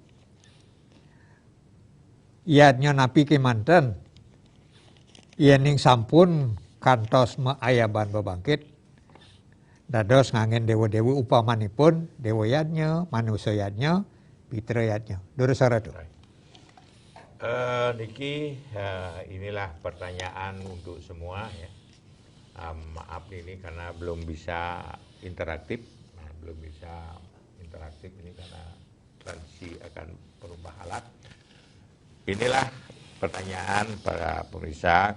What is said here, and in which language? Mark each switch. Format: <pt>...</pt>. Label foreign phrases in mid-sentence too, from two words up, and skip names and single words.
<ban>Yadnya napi kemanten yening sampun kantos ayaban bebangkit dados ngangen dewa-dewi upamanipun dewa yadnya, manusia yadnya, pitra yadnya. Durus Ratu.</ban> <id>Niki inilah pertanyaan untuk semua ya. Maaf ini karena belum bisa interaktif. Ini karena transisi akan berubah alat. Inilah pertanyaan para pemirsa.</id>